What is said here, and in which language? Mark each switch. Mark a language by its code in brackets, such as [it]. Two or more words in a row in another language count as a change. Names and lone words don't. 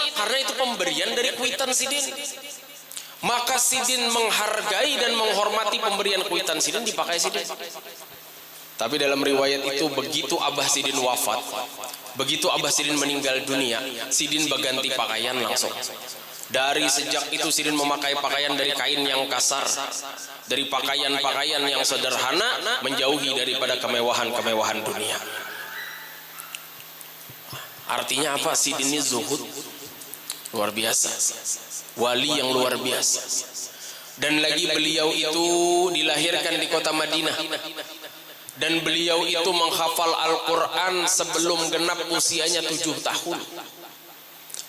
[bjn] Karena itu pemberian dari kuitan sidin. Maka sidin menghargai dan menghormati pemberian kuitan sidin, dipakai sidin. Tapi dalam riwayat itu begitu Abah Sidin wafat, begitu Abah Sidin meninggal dunia, sidin berganti pakaian langsung. Dari sejak itu sidin memakai pakaian dari kain yang kasar, [id] dari pakaian-pakaian yang sederhana, menjauhi daripada kemewahan-kemewahan dunia. Artinya apa? Sidin ini zuhud luar biasa, wali yang luar biasa. Dan lagi beliau itu dilahirkan di kota Madinah, dan beliau itu menghafal Al-Quran sebelum genap usianya 7 tahun.